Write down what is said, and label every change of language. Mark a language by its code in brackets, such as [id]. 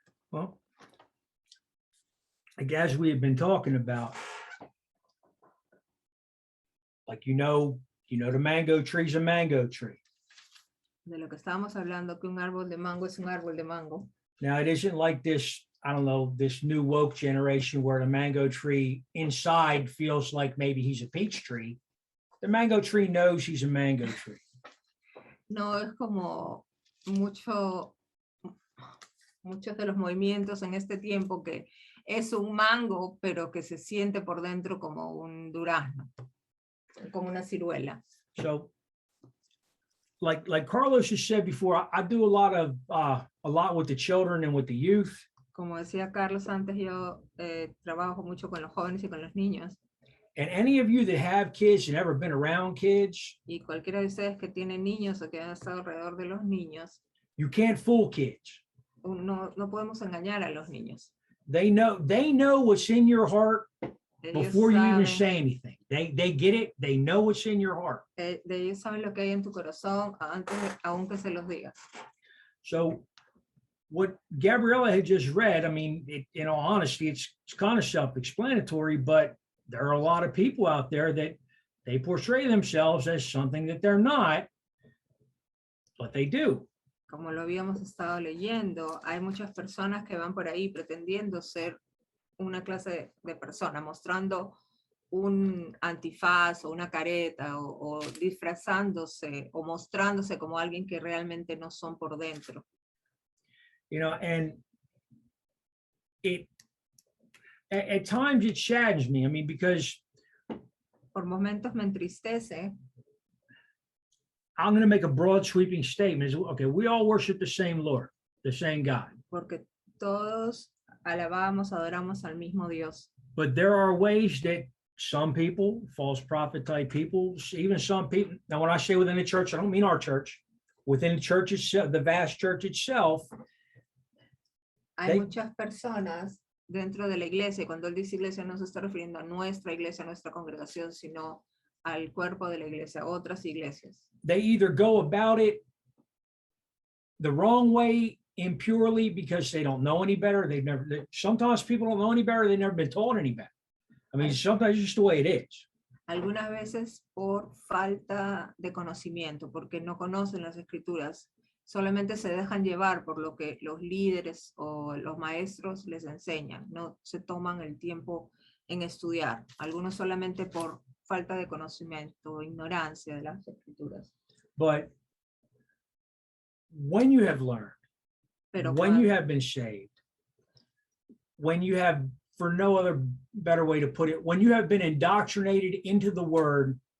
[en] Well, like as we have been talking about, like the mango tree is a mango tree. [es] De lo que estábamos hablando, que un árbol de mango es un árbol de mango. [en] Now it isn't like this, I don't know, this new woke generation where the mango tree inside feels like maybe he's a peach tree. The mango tree knows he's a mango tree. [es] No es como mucho muchos de los movimientos en este tiempo que es un mango, pero que se siente por dentro como un durazno, como una ciruela. [en] So, like Carlos has said before, I do a lot with the children and with the youth. [es] Como decía Carlos antes, yo trabajo mucho con los jóvenes y con los niños. [en] And any of you that have kids and ever been around kids, [es] Y cualquiera de ustedes que tiene niños o que han estado alrededor de los niños, [en] you can't fool kids. [es] no podemos engañar a los niños. [en] They know what's in your heart [es] Ellos [en] before you even [es] saben, [en] say anything. They get it. They know what's in your heart. [es] ellos saben lo que hay en tu corazón antes aún que se los digas. [en] So what Gabriella had just read, I mean, in all honesty, it's kind of self-explanatory, but there are a lot of people out there that they portray themselves as something that they're not, but they do. [es] Como lo habíamos estado leyendo, hay muchas personas que van por ahí pretendiendo ser una clase de persona, mostrando un antifaz o una careta o disfrazándose o mostrándose como alguien que realmente no son por dentro. [en] You know, and at times it saddens me. I mean, because [es] Por momentos me entristece [en] I'm going to make a broad sweeping statement. Okay, we all worship the same Lord, the same God. [es] porque todos alabamos, adoramos al mismo Dios. [en] But there are ways that some people, false prophet type people, even some people, now when I say within the church, I don't mean our church, within the church itself, the vast church itself, [es] Hay [en] They- [es] muchas personas dentro de la iglesia, y cuando él dice iglesia no se está refiriendo a nuestra iglesia, a nuestra congregación, sino al cuerpo de la iglesia, otras iglesias. [en] they either go about it the wrong way impurely because they don't know any better. Sometimes people don't know any better. They've never been told any better. I mean, sometimes it's just the way it is. [es] Algunas veces por falta de conocimiento, porque no conocen las escrituras, solamente se dejan llevar por lo que los líderes o los maestros les enseñan, no se toman el tiempo en estudiar, algunos solamente por falta de conocimiento, ignorancia de las escrituras. [en] But when you have learned, [es] Pero [en] when you [es] cuando, [en] have been saved, when you have, for no other better way to put it, when you have been indoctrinated into the word